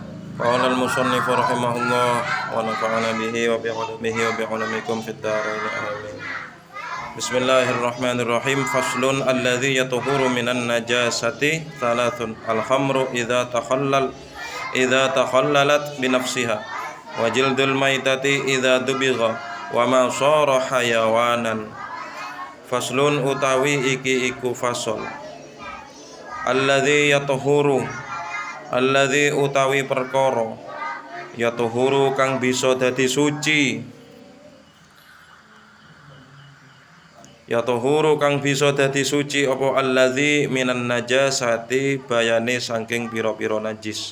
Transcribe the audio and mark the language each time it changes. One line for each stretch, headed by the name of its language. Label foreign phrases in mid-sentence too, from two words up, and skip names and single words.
Arabic: قال المصنف رحمه الله ونفعنا به وبعلومه وبعلومكم في الدارين آمين. بسم الله الرحمن الرحيم. فصل الذي يطهر من النجاسات ثلاث. الخمر إذا تخللت بنفسها وجلد الميتة إذا دبغ وما صار حيوانا.
Javanese: Faslun utawi iki iku fasol.
Arabic: الذي يطهر,
Javanese: alladzi utawi perkara yatuhuru kang bisa dadi suci, yatuhuru kang bisa dadi suci apa
Arabic: الذي من النجاسات
Javanese: bayane saking pira-pira najis.